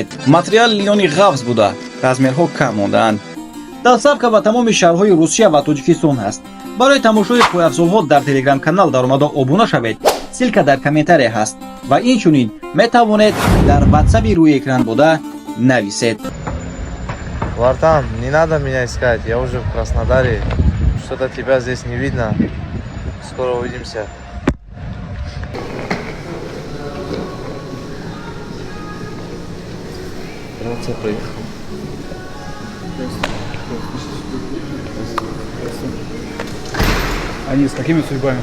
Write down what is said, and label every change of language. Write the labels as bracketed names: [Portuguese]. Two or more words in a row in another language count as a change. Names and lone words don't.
[Tajik] материали лиёни ғафз буда размерҳо кам мондаанд. дастсабка ба тамоми шаҳрҳои русия ва тоҷикистон ҳаст. барои тамошои пойафзолҳо дар телеграм-канал даромада обуна шавед. силка дар комментария ҳаст ва инчунин метавонед дар ватсаби рӯи экран бода нависед. [Russian] Вартан, не надо меня искать, я уже в Краснодаре. Что-то тебя здесь не видно. Скоро увидимся. Грация проехал. Они с какими судьбами?